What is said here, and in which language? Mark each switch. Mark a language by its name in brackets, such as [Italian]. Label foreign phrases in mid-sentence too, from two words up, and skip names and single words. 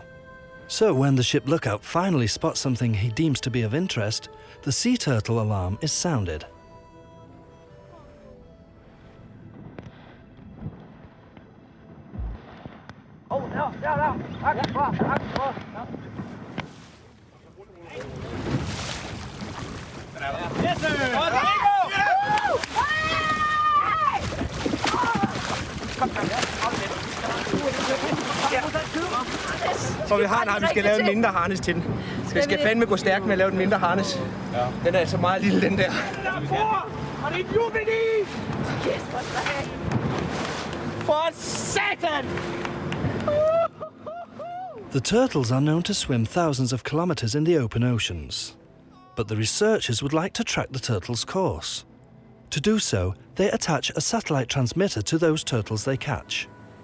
[English] So when the ship lookout finally spots something he deems to be of interest, the sea turtle alarm is sounded. Yes, sir! [Danish] Så vi har en vi skal lave en mindre harnes til den. Det skal fandme gå stærkt med at lave en mindre harnes. Den er så meget lille, den der. For satan! [English] The turtles are known to swim thousands of kilometers in the open oceans. But the researchers would like to track the turtles' course. To do so, they attach a satellite transmitter to those turtles they catch.